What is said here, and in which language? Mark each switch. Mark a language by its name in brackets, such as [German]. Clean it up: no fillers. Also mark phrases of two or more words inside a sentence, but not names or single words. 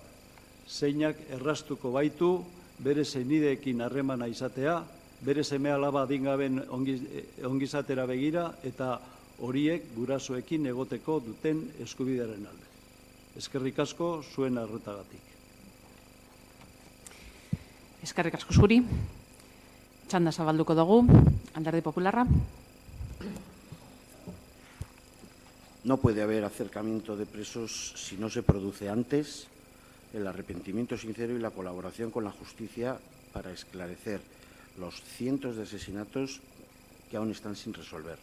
[Basque] Zeinak erraztuko baitu bere senideekin harremana izatea, bere seme-alaba adingaben ongizatera begira eta horiek gurasoekin egoteko duten eskubidearen alde. Eskerrik asko zuen arretagatik. Eskerrik asko zuri. Txanda zabalduko dugu. Alderdi Popularra. [Spanish] No puede haber acercamiento de presos si no se produce antes el arrepentimiento sincero y la colaboración con la justicia para esclarecer los cientos de asesinatos que aún están sin resolver.